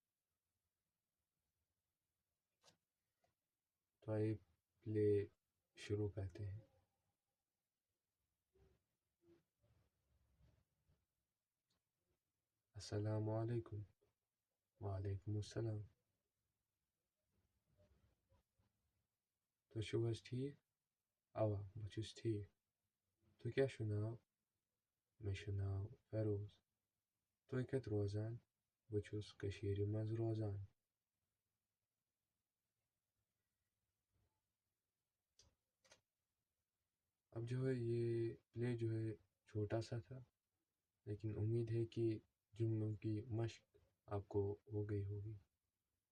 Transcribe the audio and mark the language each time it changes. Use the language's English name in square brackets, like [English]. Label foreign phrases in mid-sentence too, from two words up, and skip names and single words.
[Urdu] تو آئیے پلے شروع کرتے ہیں۔ [Arabic] السلام علیکم۔ وعلیکم السلام۔ [Kashmiri] تو شوبس ٹھیک؟ اوا بہٕ چھُس ٹھیک۔ تو کیا چھُ ناو؟ مےٚ چھُ ناو فیروز۔ تُہۍ کتہِ روزان؟ بہٕ چھُس کٔشیٖرِ منٛز روزان۔ [Urdu] اب جو ہے یہ پلے جو ہے چھوٹا سا تھا، لیکن امید ہے کہ جملوں کی مشق آپ کو ہو گئی ہوگی۔